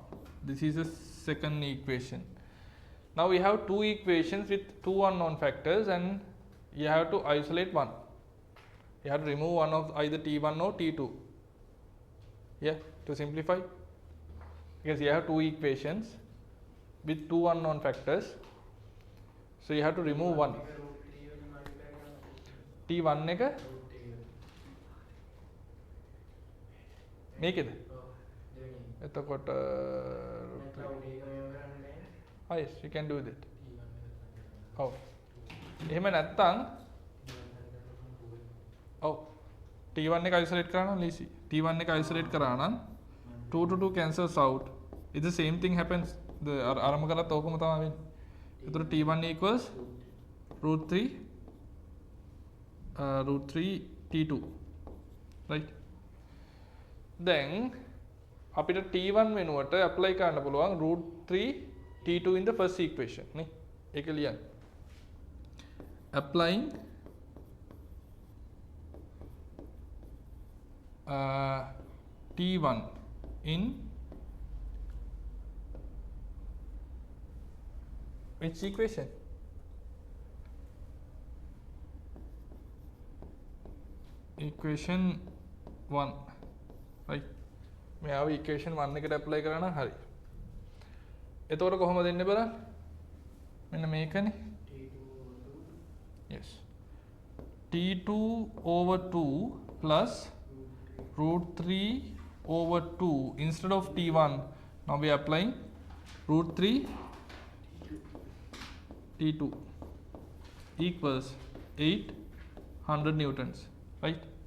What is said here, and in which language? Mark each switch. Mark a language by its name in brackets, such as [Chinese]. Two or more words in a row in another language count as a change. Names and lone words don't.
[English] This is the second equation. Now we have two equations with two unknown factors, and you have to isolate one. You have to remove one of either T1 or T2. Yeah, to simplify. Because you have two equations with two unknown factors. So you have to remove one. [Sinhala] T1 එක මේකද? එතකොට [English] yes, you can do that. [Sinhala] Oh. එහෙම නැත්තම් T1 එක isolate කරා නම් ලීසි. T1 එක isolate කරා නම් [English] 2 to 2 cancels out. It's the same thing happens. [Sinhala] The ආරම්භ කරලත් ඕකම තමයි වෙන්නේ. එතකොට [English] T1 equals root 3 T2, right? [Sinhala] Then අපිට T1 වෙනුවට apply කරන්න පුළුවන් [English] root 3 T2 in the first equation [Sinhala] නේ. ඒක ලියන්න. [English] Applying T1 in which equation? Equation 1, right? [Sinhala] මේ ආව equation 1 එකට apply කරා නම් හරි. එතකොට කොහොමද දෙන්නේ බලන්න? මෙන්න මේකනේ. [English] Yes. T2 over 2 plus root 3 over 2 instead of T1. Now we are applying root 3 T2 equals 800 newtons, right?